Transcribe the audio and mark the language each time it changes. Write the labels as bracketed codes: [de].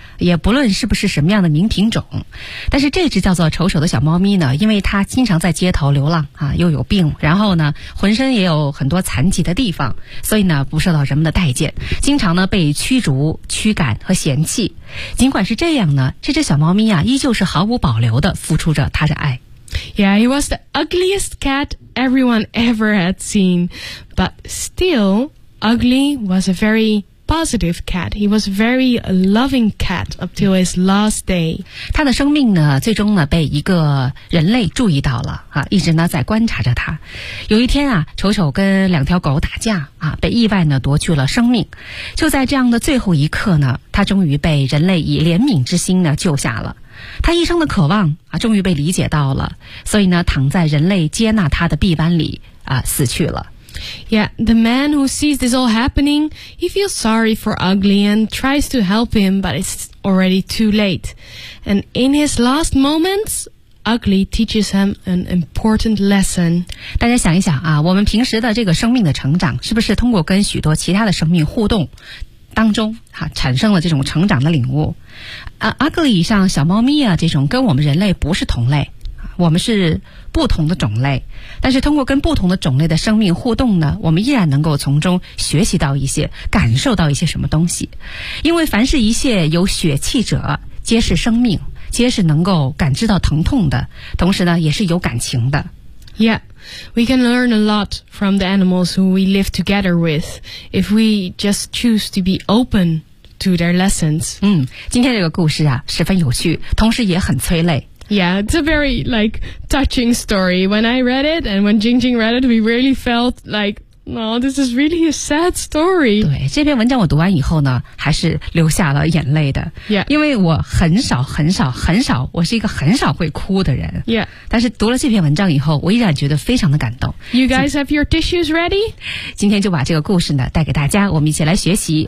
[zh] 也不论是不是什么样的名品种，但是这只叫做丑丑的小猫咪呢，因为它经常在街头流浪啊，又有病，然后呢，浑身也有很多残疾的地方，所以呢，不受到人们的待见，经常呢被驱逐、驱赶和嫌弃。尽管是这样呢，这只小猫咪啊，依旧是毫无保留地付出着它的爱。 [en] Yeah, he was the ugliest cat everyone ever had seen. But still, Ugly was a very positive cat. He was a very loving cat up till his last day. [zh] 他的生命呢，最终呢被一个人类注意到了啊，一直呢在观察着他。有一天啊，丑丑跟两条狗打架啊，被意外呢夺去了生命。就在这样的最后一刻呢，他终于被人类以怜悯之心呢救下了。他一生的渴望啊，终于被理解到了，所以呢，躺在人类接纳他的臂弯里啊，死去了。 [en] Yeah, the man who sees this all happening, he feels sorry for Ugly and tries to help him, but it's already too late. And in his last moments, Ugly teaches him an important lesson. [zh] 大家想一想啊，我们平时的这个生命的成长，是不是通过跟许多其他的生命互动？当中哈、啊、产生了这种成长的领悟，Ugly 像小猫咪啊这种跟我们人类不是同类，我们是不同的种类，但是通过跟不同的种类的生命互动呢，我们依然能够从中学习到一些，感受到一些什么东西，因为凡是一切有血气者，皆是生命，皆是能够感知到疼痛的，同时呢，也是有感情的。 [en] Yeah, we can learn a lot from the animals who we live together with if we just choose to be open to their lessons. [zh] 嗯，今天这个故事啊，十分有趣，同时也很催泪。 [en] Yeah, it's a very, like, touching story. When I read it and when Jingjing read it, we really felt like, oh, this is really a sad story. [zh] 对，这篇文章我读完以后呢，还是流下了眼泪的。 [en] Yeah. [zh] 因为我很少很少很少，我是一个很少会哭的人。 [en] Yeah. [zh] 但是读了这篇文章以后，我依然觉得非常的感动。 [en] You guys have your tissues ready? [zh] 今天就把这个故事呢，带给大家，我们一起来学习。